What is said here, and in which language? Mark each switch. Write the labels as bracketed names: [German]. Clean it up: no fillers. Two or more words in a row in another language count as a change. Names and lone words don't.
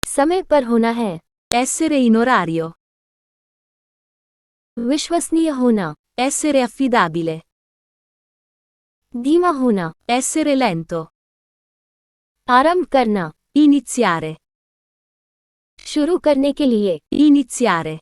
[Hindi] समय पर होना है। [Italian] Essere in orario. [Hindi] विश्वसनीय होना। [Italian] Essere affidabile. [Hindi] धीमा होना। [Italian] Essere lento. [Hindi] आरंभ करना। [Italian] Iniziare. [Hindi] शुरू करने के लिए। [Italian] Iniziare.